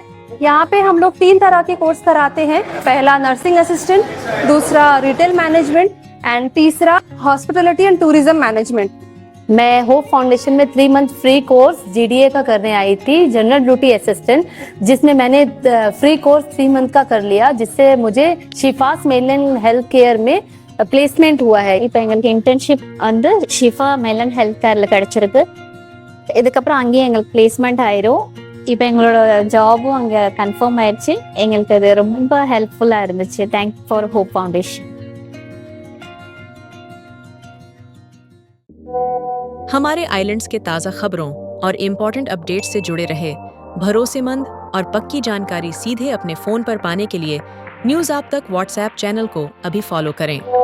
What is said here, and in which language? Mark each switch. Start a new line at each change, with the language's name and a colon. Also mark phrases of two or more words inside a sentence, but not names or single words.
Hindi: यहाँ पे हम लोग 3 तरह के कोर्स कराते हैं। पहला
English: nursing assistant,
Hindi: दूसरा
English: retail management and
Hindi: तीसरा
English: hospitality and tourism management.
Hindi: मैं होप फाउंडेशन में
English: 3 month free course
Hindi: जीडीए का करने आई थी,
English: general duty assistant,
Hindi: जिसमें मैंने
English: free course 3 month
Hindi: का कर लिया, जिससे मुझे शिफास मेलन हेल्थ केयर में प्लेसमेंट हुआ है।
Tamil: இப்போ எங்களுக்கு இன்டர்ன்ஷிப் வந்து ஷிஃபா மெலன் ஹெல்த் கேரில் கிடைச்சிருக்கு. இதுக்கப்புறம் அங்கேயே எங்களுக்கு பிளேஸ்மெண்ட் ஆயிரும். இப்போ எங்களோட ஜாபும் அங்கே கன்ஃபார்ம் ஆயிடுச்சு. எங்களுக்கு அது ரொம்ப ஹெல்ப்ஃபுல்லாக இருந்துச்சு.
English: thanks for Hope Foundation.
Hindi: हमारे आइलैंड्स के ताज़ा खबरों और
English: important update
Hindi: से जुड़े रहे, भरोसेमंद और पक्की जानकारी सीधे अपने फोन पर पाने के लिए न्यूज़ आप तक
English: WhatsApp channel
Hindi: को अभी फॉलो करें।